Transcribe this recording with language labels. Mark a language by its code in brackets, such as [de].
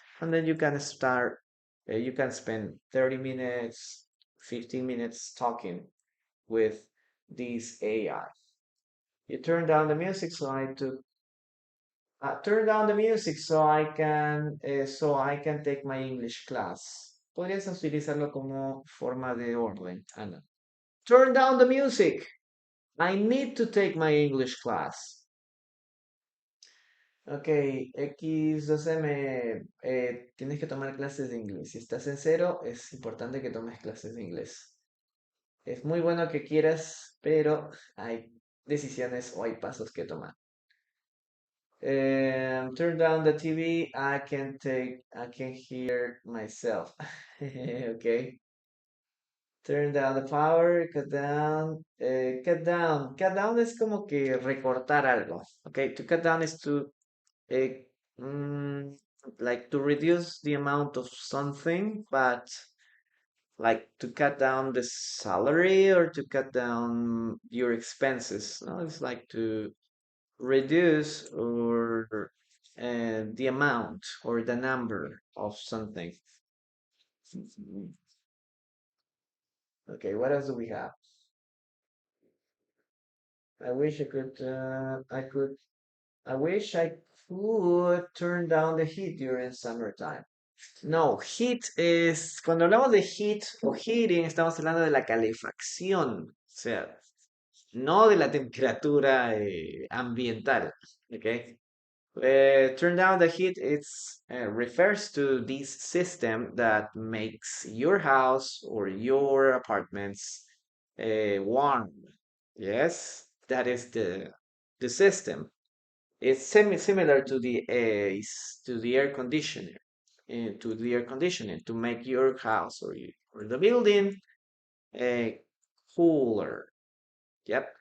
[en] And then you can start, you can spend 30 minutes, 15 minutes talking with this AI. You turn down the music so I took turn down the music so I can take my English class. [es] Podrías utilizarlo como forma de orden, Ana. [en] Turn down the music. I need to take my English class. [es] Ok, X12M, tienes que tomar clases de inglés. Si estás en cero, es importante que tomes clases de inglés. Es muy bueno que quieras, pero hay decisiones o hay pasos que tomar. [en] Turn down the TV. I can hear myself. Okay. Turn down the power, cut down, cut down. [es] Cut down es como que recortar algo. [en] Okay, to cut down is to, uh, mm, like to reduce the amount of something, but like to cut down the salary or to cut down your expenses. No, it's like to reduce or the amount or the number of something. Okay, what else do we have? I wish I could, I wish I could turn down the heat during summertime. [es] No, heat es, cuando hablamos de heat o heating, estamos hablando de la calefacción, o sea, no de la temperatura ambiental, ¿ok? [en] Turn down the heat, it's refers to this system that makes your house or your apartments warm. Yes, that is the system. It's similar to the to the air conditioner, to the air conditioning to make your house or the building uh, cooler. Yep.